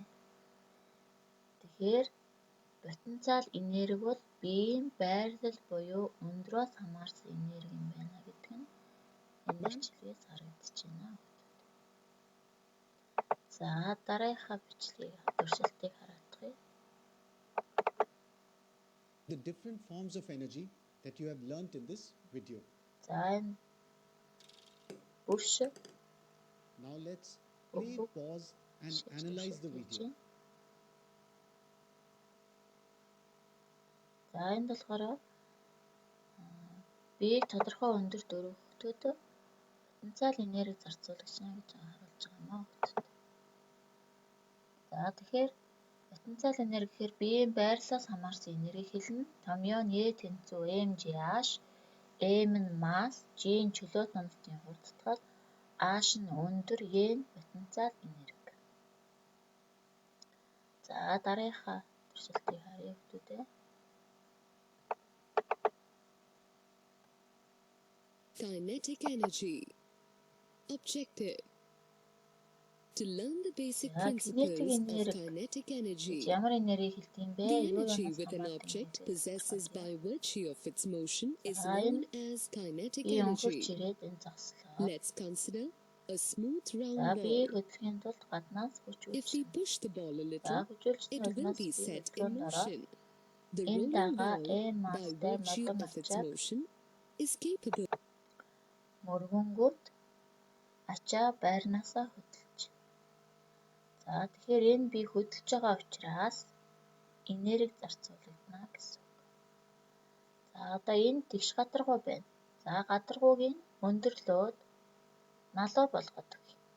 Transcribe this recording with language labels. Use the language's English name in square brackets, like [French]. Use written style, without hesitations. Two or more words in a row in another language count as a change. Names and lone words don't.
[Mongolian] Тэгэхээр потенциал энерги бол биеийн байрлал буюу өндрөөс хамаарсан энерги юм байна гэдэг нь энэ бичлэгээс харагдаж байна. За дараагийнхаа бичлэгийг туршилтыг хараадах. [English] The different forms of energy that you have learnt in this video. [Mongolian] За энэ бүрш. [English] Now let's play, pause and analyze the video. [Mongolian] За энд болохоор биеийг тодорхой өндөр дөрвөлтөд потенциал энерги зарцуулагч нь гэж харуулж байгаа юм аа. За тэгэхээр потенциал энерги гэхээр биеийн байрлалаас хамаарсан энерги хэлнэ. Томьёо нь Е тэнцүү mgh, m нь масс, g нь чөлөөт номлолтын хурдтгал, h нь өндөр, e нь потенциал энерги. За дараагийнхаа туршилтыг харъя хүүхдүүдээ. [English] Kinetic energy. Objective. To learn the basic principles of kinetic energy. [Mongolian] Ямар энерги хэлдэм бэ? [English] The energy with an object possesses by virtue of its motion is known as kinetic energy. Let's consider a smooth round ball. If we push the ball a little, it will be set in motion. The rolling ball, by virtue of its motion, is capable. [Mongolian] Мөргөнгөт ачаа байрнаасаа хөдөлж. За тэгэхээр энэ би хөдөлж байгаа учраас энерги зарцуулагдана гэсэн үг. За одоо энэ тэгш гадаргуу байна. За гадаргууг нь өндөрлөөд налуу болгоод өгье.